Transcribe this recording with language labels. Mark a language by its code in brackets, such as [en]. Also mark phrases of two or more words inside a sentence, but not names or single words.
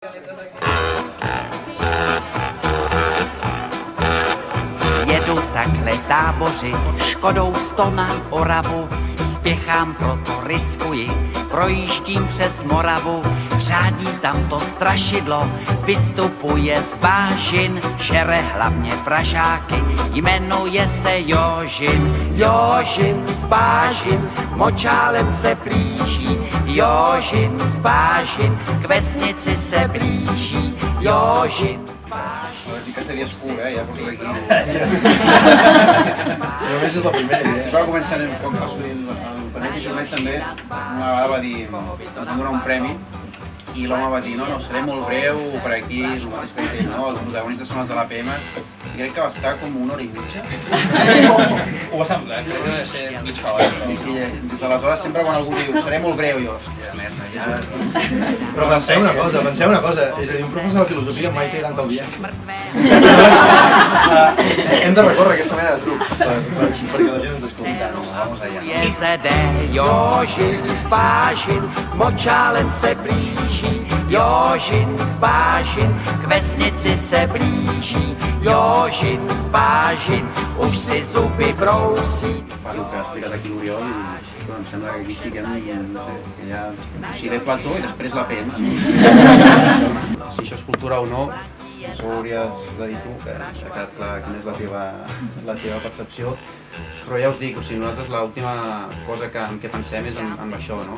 [cs] Jedu takhle táboři, Škodou 100 na Oravu, spěchám, proto riskuji, projíždím přes Moravu, řádí tam to strašidlo, vystupuje z bážin, žere hlavně pražáky, jmenuje se Jožin. Jožin z bážin, močálem se blíží, Jožin z bážin, k vesnici se blíží, Jožin z bážin. [ca] Sí que series cool, ja porto aquí. Només és la primera, Si va començar com va sortir el Benet i Jornet també, una vegada va dir, vam donar un premi i l'home va dir, no, seré molt breu per aquí, el mateix que ell, no, els protagonistes són els de l'APM, i crec que va estar com 1 hora i mitja. Ho va semblar, crec que deve ser mitja hora. Sí, des d'aleshores sempre quan algú diu, seré molt breu, jo, hòstia, merda, ja... Però penseu una cosa, és a dir, un professor de filosofia mai té tanta audiència. Hem de recórrer aquesta mena de trucs perquè la gent ens escolti. [es] Vamos allá. [cs] Jezede Jožin z bážin, močálem se blíží, Jožin z bážin, k vesnici se blíží, Jožin z bážin, už si zuby brousí. [ca] El que ha explicat aquí l'Oriol, em sembla que aquí siguem, no sé, que ja... O sigui, Plató i després l'APM. Si això és cultura o no, això ho hauries de dir tu, que has quedat clar quina és la teva percepció. Però ja us dic, o sigui, nosaltres l'última cosa en què pensem és en això, no?